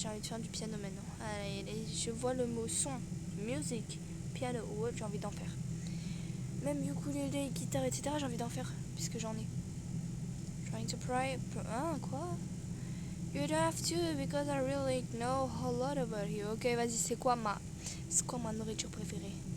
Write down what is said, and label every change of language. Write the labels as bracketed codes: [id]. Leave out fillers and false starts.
[fr] J'ai envie de faire du piano maintenant. Allez, je vois le mot son, music, piano ou autre, j'ai envie d'en faire. Même ukulélé, guitare, etc. J'ai envie d'en faire puisque j'en ai. [en] Trying to pry. [fr] Hein, quoi? [en] You don't have to because I really know a lot about you. [fr] Ok, vas-y, c'est quoi ma nourriture préférée?